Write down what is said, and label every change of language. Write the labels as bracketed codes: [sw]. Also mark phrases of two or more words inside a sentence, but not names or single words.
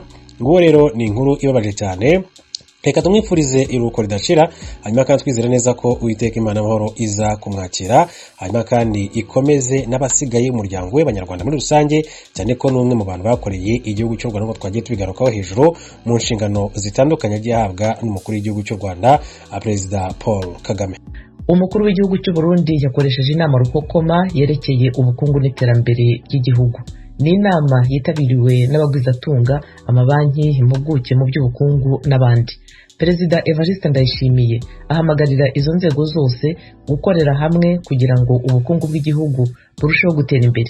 [rw] Ngo rero ni inkuru ibabaje cyane. Reka tumwifurize iruhuko ridashira, hanyuma kandi twizera neza ko Uwiteka Imana amahoro iza kumwakira, hanyuma kandi ikomeze n'abasigaye umuryango we, Abanyarwanda muri rusange, cyane ko n'umwe mu bantu bakoreye igihugu cy'u Rwanda, ngo twagiye tubigarukaho hejuru mu nshingano zitandukanye agiye ahabwa n'umukuru w'igihugu cy'u Rwanda, Perezida Paul Kagame. Umukuru w'igihugu cy'u Burundi yakoresheje inama rukokoma yerekeye ubukungu n'iterambere ry'igihugu. Ni inama yitabiriwe n'abagwizatunga, amabanki, impuguke mu by'ubukungu n'abandi. Perezida Evariste Ndayishimiye ahamagarira izo nzego zose gukorera hamwe kugira ngo ubukungu bw'igihugu burusheho gutera imbere.